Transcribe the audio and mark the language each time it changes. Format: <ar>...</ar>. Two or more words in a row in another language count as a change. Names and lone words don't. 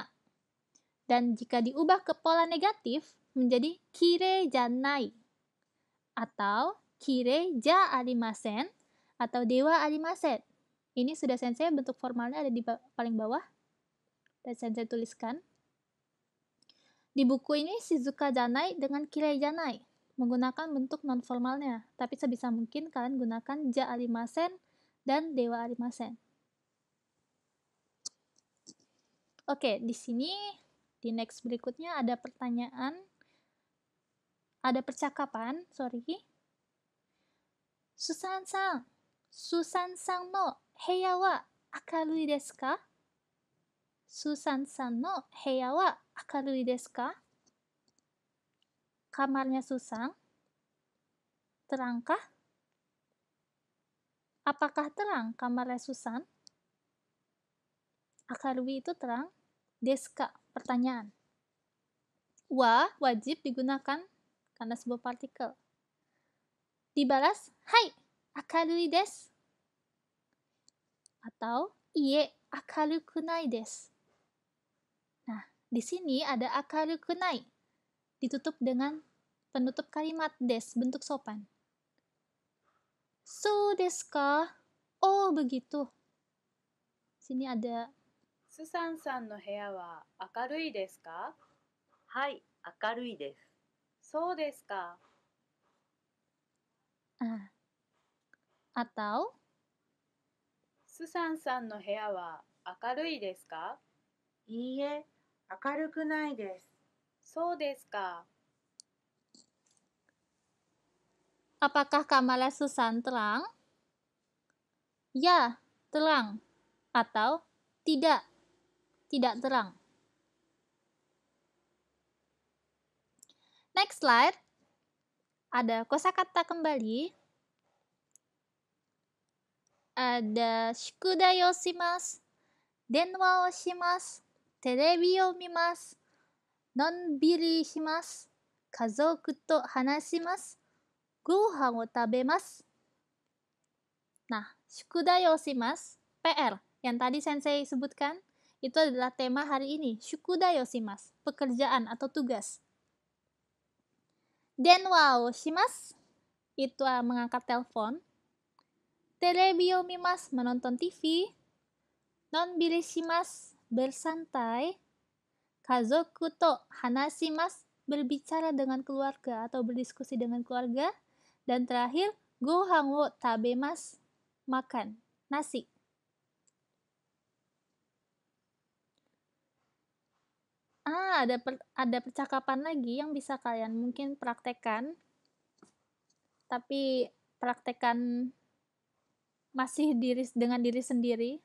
<id>Dan jika diubah ke pola negatif, menjadi</id> <ja>きれい じゃない. Atau きれい じゃ ありません, atau では ありません.</ja> <id>Ini sudah sensei bentuk formalnya ada di paling bawah. Dan sensei tuliskan. Di buku ini</id> <ja>静か じゃない</ja> <id>dengan</id> <ja>きれい じゃない</ja> <id>menggunakan bentuk non-formalnya, tapi sebisa mungkin kalian gunakan</id> <ja>じゃ ありません</ja> <id>dan</id> <ja>では ありません.</ja> <id>Oke, di sini di next berikutnya ada pertanyaan, ada percakapan,</id> <ja>スーザンさん の 部屋 は 明るい です か? スーザンさん の 部屋 は 明るい です か?</ja> <id>Kamarnya Susan terangkah? Apakah terang kamarnya Susan? Akarui itu terang.</id> <ja>です か,</ja> <id>pertanyaan. Wa wajib digunakan karena sebuah partikel. Dibalas, hai,</id> <ja>明るい です. Atau, いいえ、明るく ない です.</ja> <id>Nah, di sini ada</id> <ja>明るく ない.</ja> <id>Ditutup dengan penutup kalimat des, bentuk sopan.</id> <ja>そう です か? Oh, begitu.</ja> <id>Sini ada</id> <ja>スーザンさん の 部屋 は 明るい です か? はい、明るいです。そうですか。 atau スサンさんの部屋は明るいですか？いいえ、明るくないです。そうですか。</ja> <id>apakah kamarnya Susan terang? Ya, terang. Atau tidak, tidak terang.</id> <en>Next slide.</en> <id>Ada kosakata kembali.</id> <ja>Ada 宿題 を します、電話 を します、テレビ を 見ます、のんびり します、家族 と 話します、ご飯 を 食べます. Nah, 宿題 を します, PR,</ja> <id>yang tadi sensei sebutkan, itu adalah tema hari ini,</id> <ja>宿題 を します,</ja> <id>pekerjaan atau tugas.</id> <ja>電話 を します,</ja> <id>itu mengangkat telepon.</id> <ja>テレビ を 見ます,</ja> <id>menonton TV.</id> <ja>のんびり します, bersantai. 家族 と 話します,</ja> <id>berbicara dengan keluarga atau berdiskusi dengan keluarga. Dan terakhir,</id> <ja>ご飯 を 食べます,</ja> <id>makan, nasi. Ada percakapan lagi yang bisa kalian mungkin praktekkan. Tapi praktekkan masih dengan diri sendiri.</id>